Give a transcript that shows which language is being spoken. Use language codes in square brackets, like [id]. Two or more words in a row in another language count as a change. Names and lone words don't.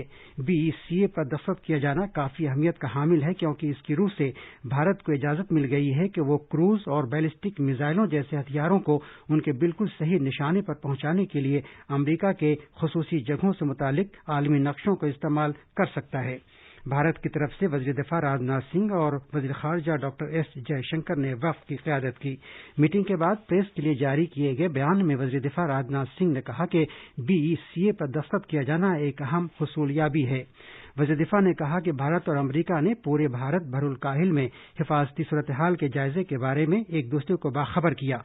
[ur] BECA پر دستخط کیا جانا کافی اہمیت کا حامل ہے، کیونکہ اس کی روح سے بھارت کو اجازت مل گئی ہے کہ وہ کروز اور بیلسٹک میزائلوں جیسے ہتھیاروں کو ان کے بالکل صحیح نشانے پر پہنچانے کے لیے امریکا کے خصوصی جگہوں سے متعلق عالمی نقشوں کا استعمال کر سکتا ہے۔ بھارت کی طرف سے وزیر دفاع راجناتھ سنگھ اور وزیر خارجہ ڈاکٹر ایس جے شنکر نے وفد کی قیادت کی۔ میٹنگ کے بعد پریس کے لیے جاری کیے گئے بیان میں وزیر دفاع راجناتھ سنگھ نے کہا کہ BECA پر دستخط کیا جانا ایک اہم حصولیابی ہے۔ وزیر دفاع نے کہا کہ بھارت اور امریکہ نے پورے بھارت بحر الکاہل میں حفاظتی صورتحال کے جائزے کے بارے میں ایک دوسرے کو باخبر کیا۔